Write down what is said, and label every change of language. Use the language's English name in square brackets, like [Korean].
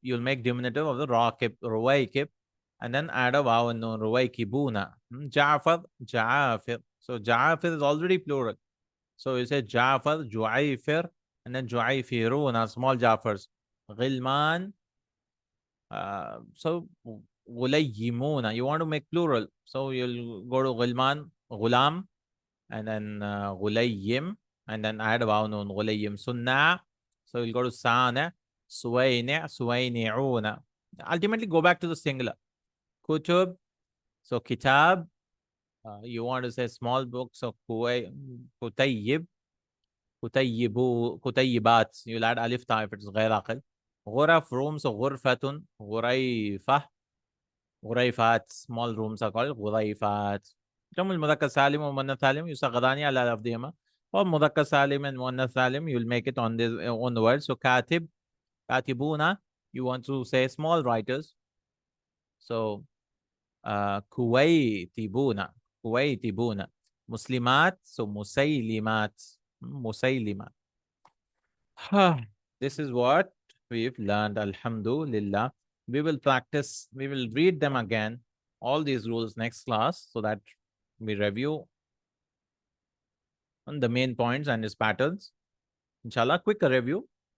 [English] You'll make diminutive of the راكب روايكب and then add a vowel no روايكبون. [Arabic] جعفر جعافر. [English] So جعافر is already plural. So you say جعفر جعيفر and then جعيفرون small جعفر's. [Arabic] غلمان so غليمون. [English] You want to make plural. So you'll go to غلمان غلام and then غليم and then add a vowel noon غليم. صناع. So you'll go to صانع سوينع سوينعون. Ultimately go back to the singular. [Arabic] كتب. So kitab. [English] You want to say small book. [Arabic] So كتيب كتيبو كتيبات. [English] You'll add alif ta if it's غير عقل. غرف rooms. So غرفة غريفة غريفات small rooms are called غريفات. [Arabic] جمع المذكر سالم ومؤنث سالم يصغران على لفظهما. [English] or مذكر سالم and مؤنث سالم you'll make it on this on the word. So كاتب كاتبون you want to say small writers. [Arabic] So كويتبون كويتبون. مسلمات. So مسيلمات مسيلمات. [English] This is what we've learned. Alhamdulillah. We will practice, we will read them again, all these rules next class so that we review on the main points and its patterns. Inshallah, quick review.